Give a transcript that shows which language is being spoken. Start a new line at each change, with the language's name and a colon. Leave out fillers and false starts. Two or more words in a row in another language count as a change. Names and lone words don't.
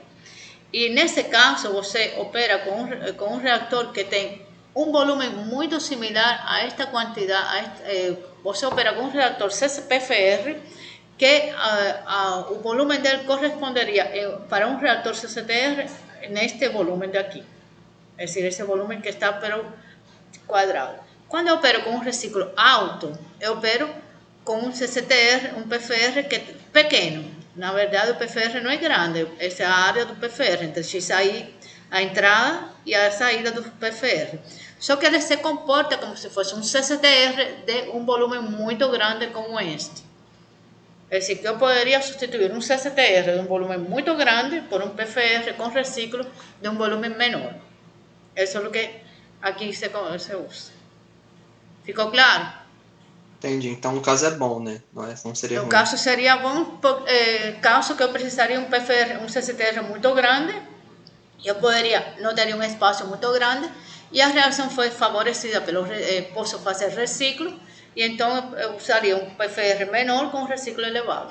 Portuguese: E nesse caso, você opera com um reator que tem um volume muito similar a esta quantidade. Você opera com um reator CCPFR que o volume dele corresponderia para um reator CCTR neste volume de aqui.
Spanish: Es decir, ese volumen que está pero cuadrado. Cuando opero con un reciclo alto,
Portuguese: eu opero com um CCTR, um PFR que é pequeno. Na verdade, o PFR não é grande, essa é a área do PFR, entre XAI, a entrada e a saída do PFR. Só que ele se comporta como se fosse um CCTR de um volume muito grande como este. É decir, que eu poderia substituir um CCTR de um volume muito grande por um PFR com reciclo de um volume menor.
Spanish: Eso es lo que aquí se usa.
Portuguese: ¿Ficou claro? Entendi. Então, no caso é bom, né? Não seria No ruim. caso seria bom, caso que eu precisaria um PFR, um CCTR muito grande, eu poderia, não teria um espaço muito grande, e a reação foi favorecida pelo, posso fazer reciclo, e então eu usaria um PFR menor com reciclo elevado.